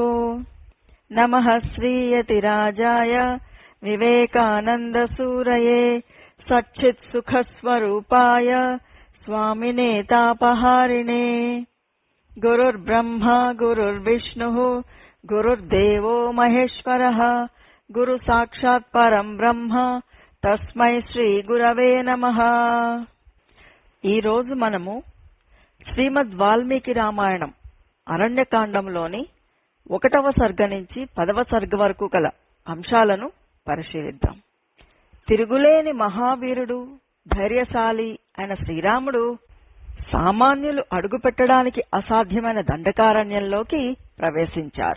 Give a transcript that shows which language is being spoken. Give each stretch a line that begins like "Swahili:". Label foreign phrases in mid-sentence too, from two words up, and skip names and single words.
Sanskrit: नमः श्रीयतिराजाय विवेकानन्दसूरये सच्चित्सुखस्वरूपाय स्वामिने तापहारिणे। गुरुर्ब्रह्मा गुरुर्विष्णुः गुरुर्देवो महेश्वरः गुरुसाक्षात् परं ब्रह्म तस्मै శ్రీ గురవే నమః।
Telugu: ఈ రోజు మనము శ్రీమద్ వాల్మీకి రామాయణం అరణ్యకాండంలోని 1వ సర్గ నుంచి 10వ సర్గ వరకు గల అంశాలను పరిశీలిద్దాం. తిరుగులేని మహావీరుడు ధైర్యశాలి అయిన శ్రీరాముడు సామాన్యులు అడుగుపెట్టడానికి అసాధ్యమైన దండకారణ్యంలోకి ప్రవేశించారు.